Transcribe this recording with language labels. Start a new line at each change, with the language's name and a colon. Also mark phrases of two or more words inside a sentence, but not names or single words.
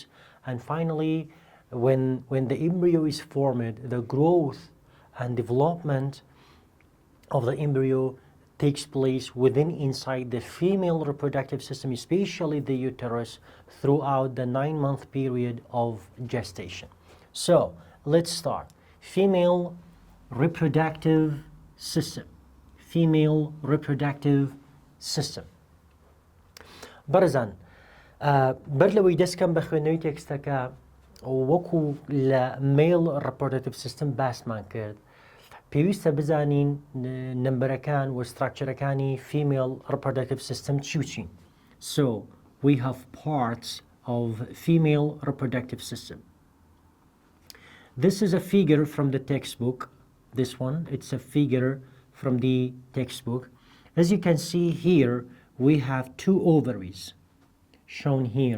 English: And finally, when the embryo is formed, the growth and development of the embryo takes place within inside the female reproductive system, especially the uterus, throughout the 9-month period of gestation. So let's start. Female reproductive system. Female reproductive system.
Central Kurdish: بەرزان بەر لەوەی دەستکەم بە خوێندنەوەی تێکستەکە وەکو لە
English: male reproductive system
Central Kurdish: باسمان کرد پێویستە بزانین نمبرەکان و ستراکچەرەکانی
English: female reproductive system
Central Kurdish: چی.
English: So we have parts of female reproductive system. This is a figure from the textbook. This one, it's a figure from the textbook. As you can see here, we have 2 ovaries shown here.